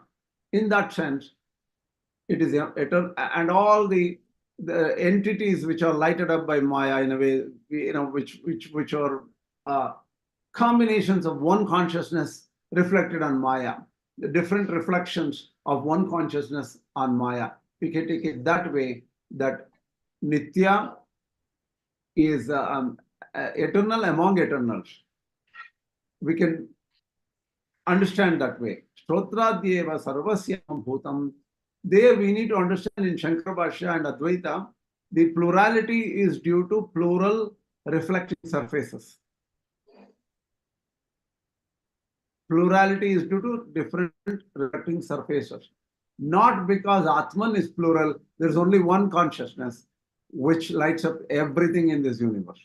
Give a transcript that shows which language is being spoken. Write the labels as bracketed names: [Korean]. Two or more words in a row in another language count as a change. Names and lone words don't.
[English] In that sense, it is eternal, and all the entities which are lighted up by Maya in a way, which are combinations of one consciousness reflected on Maya, the different reflections of one consciousness on Maya. We can take it that way, that Nitya is eternal among eternals. We can understand that way. [Sanskrit] Shrotradyeva sarvasyam bhutam. [English] There we need to understand in Śaṅkara Bhāṣya and Advaita, the plurality is due to plural reflecting surfaces. Plurality is due to different reflecting surfaces. Not because Ātman is plural, there's only one consciousness which lights up everything in this universe.